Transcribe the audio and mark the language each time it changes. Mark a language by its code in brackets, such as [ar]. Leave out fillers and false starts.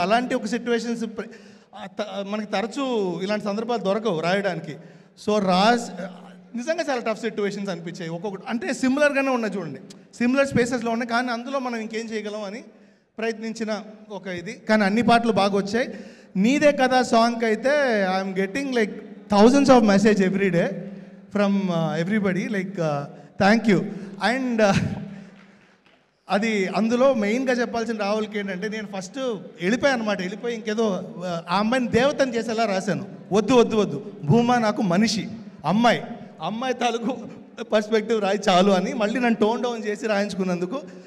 [te] అలాంటి ఒక సిచ్యువేషన్స్ మనకి తరచూ ఇలాంటి సందర్భాలు దొరకవు రాయడానికి. సో నిజంగా చాలా టఫ్ సిచ్యువేషన్స్ అనిపించాయి ఒక్కొక్కటి. అంటే సిమిలర్గానే ఉన్నాయి చూడండి, సిమిలర్ స్పేసెస్లో ఉన్నాయి, కానీ అందులో మనం ఇంకేం చేయగలం అని ప్రయత్నించిన ఒక ఇది. కానీ అన్ని పాటలు బాగా వచ్చాయి. నీదే కదా సాంగ్ అయితే [en] I'm getting like thousands of message every day from everybody, like thank you. [te] And అది అందులో మెయిన్గా చెప్పాల్సిన రాహుల్కి ఏంటంటే, నేను ఫస్ట్ వెళ్ళిపోయాను అనమాట. వెళ్ళిపోయి ఇంకేదో ఆ అమ్మాయిని దేవతని చేసేలా రాశాను. వద్దు భూమా నాకు మనిషి, అమ్మాయి తాలూకు పర్స్పెక్టివ్ రాయి చాలు అని మళ్ళీ నన్ను టోన్ డౌన్ చేసి రాయించుకున్నందుకు.